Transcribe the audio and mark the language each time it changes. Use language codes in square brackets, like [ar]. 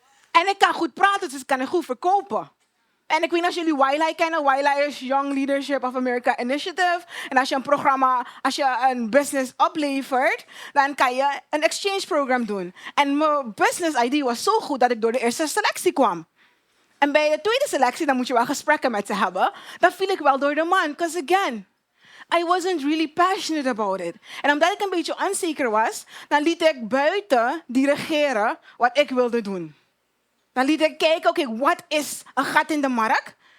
[nl] En ik kan goed praten, dus ik kan het goed verkopen. En ik weet niet of jullie YLI kennen. YLI is Young Leadership of America Initiative. En als je een programma, als je een business oplevert, dan kan je een exchange program doen. En mijn business idea was zo goed dat ik door de eerste selectie kwam. En bij de tweede selectie, dan moet je wel gesprekken met ze hebben. Dan viel ik wel door de man. [en] Because again, I wasn't really passionate about it. [nl] En omdat ik een beetje onzeker was, dan liet ik buiten dirigeren wat ik wilde doen. Dan liet ik kijken, oké, wat is een gat in de markt?